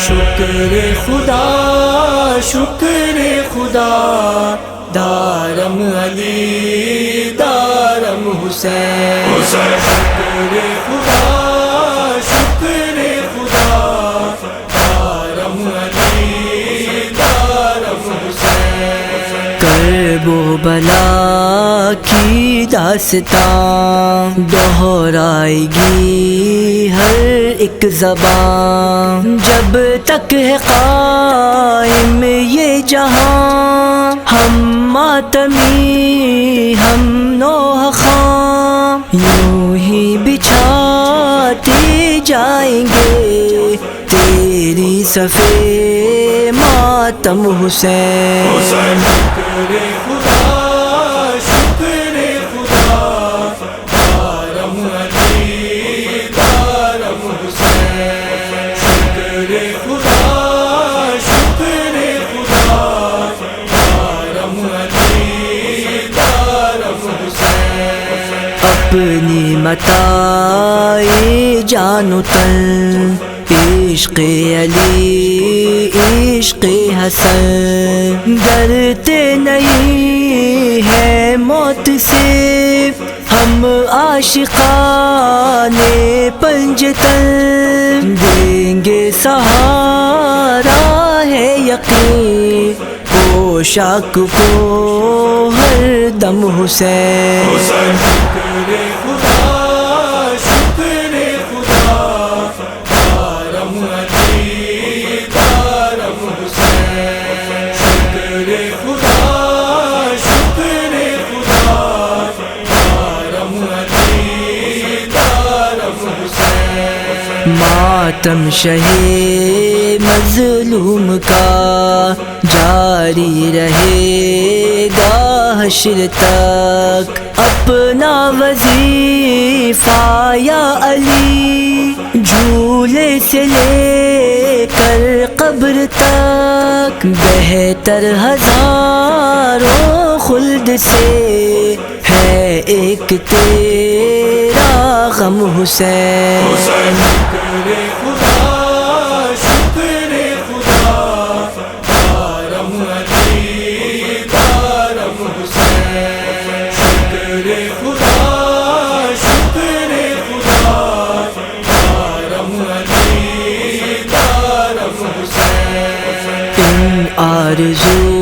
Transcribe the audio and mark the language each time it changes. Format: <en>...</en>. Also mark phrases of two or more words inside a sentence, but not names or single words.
<fa>شکر خدا شکر خدا دارم علی دارم حسین شکر خدا شکر خدا دارم علی دارم حسین</fa> <ur>کرب و بلا کی داستان دہرائے گی ہر ایک زبان جب تک ہے قائم یہ جہاں ہم ماتمی ہم نوح خاں یوں ہی بچھاتے جائیں گے تیری صفے ماتم حسین</ur> <fa>شکر خدا شکر خدا دارم علی دارم حسین شکر خدا شکر خدا دارم علی دارم حسین</fa> <ur>اپنی متاع جان و تن عشق علی عشق حسن ڈرتے نہیں ہے موت سے ہم عاشقان پنجتن دیں گے سہارا ہے یقین پوشاک کو ہر دم حسین</ur> <fa>شکر خدا شکر خدا دارم علی دارم حسین شکر خدا شکر خدا دارم علی دارم حسین</fa> <ur>ماتم شہے مظلوم کا جاری رہے گا حشر تک اپنا وظیفہ یا علی جھولے سے لے کر قبر تک بہتر ہزاروں خلد سے ہے ایک تیرا غم حسین</ur> <fa>شکر خدا شکر خدا دارم علی دارم حسین شکر خدا شکر خدا دارم علی دارم حسین</fa> <ur>ان آرزو</ur>